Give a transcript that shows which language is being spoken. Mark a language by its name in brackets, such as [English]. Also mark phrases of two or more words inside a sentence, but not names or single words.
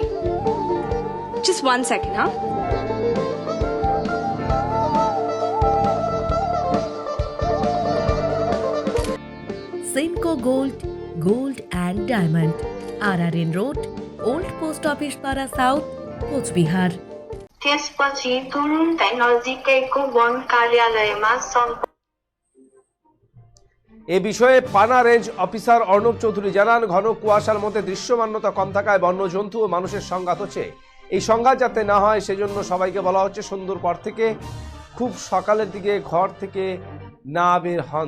[English] Just 1 second, huh? Simco Gold and Diamond, RRN Road, Old Post Office Para South, कोचबिहार। [Nepali] त्यसपछि तुरुन्तै नजिकैको वन कार्यालयमा सम्पर्क। [Bangla] এ বিষয়ে পানা [English] range officer [Bangla] অর্ণব চৌধুরী জানান, ঘন কুয়াশার মধ্যে দৃশ্যমানতা কম থাকায় বন্যজন্তু ও মানুষের সংঘাত হচ্ছে। এই সংঘাত যাতে না হয় সেজন্য সবাইকে বলা হচ্ছে সন্ধ্যার পর থেকে খুব সকালের দিকে ঘর থেকে না বের হন।